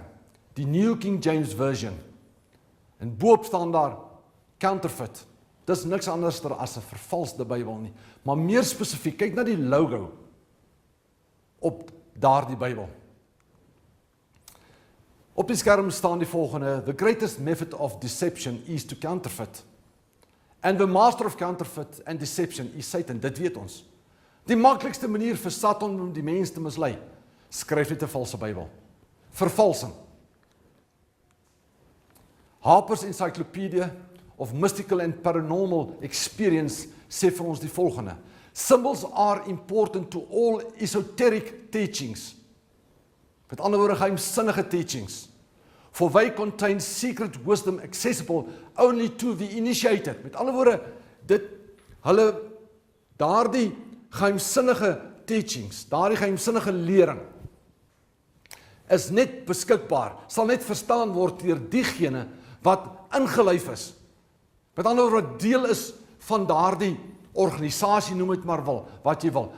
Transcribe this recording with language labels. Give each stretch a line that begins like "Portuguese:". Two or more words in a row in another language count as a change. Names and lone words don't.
Afrikaans: Die New King James Version. En boop staan daar counterfeit. Dis niks anders as 'n vervalsde Bybel nie. Maar meer spesifiek, kyk na die logo op daardie Bybel. Op die skerm staan die volgende:
English: The greatest method of deception is to counterfeit. And the master of counterfeit and deception is Satan.
Afrikaans: Dit weet ons. Die maklikste manier vir Satan om die mens te mislei, skryf net 'n valse Bybel. Vervalsing. Harper's Encyclopedia of Mystical and Paranormal Experience sê vir ons die volgende:
English: Symbols are important to all esoteric teachings.
Afrikaans: Met ander woorde, geheimsinnige teachings.
English: For they contain secret wisdom accessible only to the initiated.
Afrikaans: Met ander woorde, daardie geheimsinnige teachings, daardie geheimsinnige lering, is net beskikbaar, sal net verstaan word deur diegene wat ingelyf is. Met ander woorde, wat deel is van daardie organisasie, noem dit maar wat jy wil.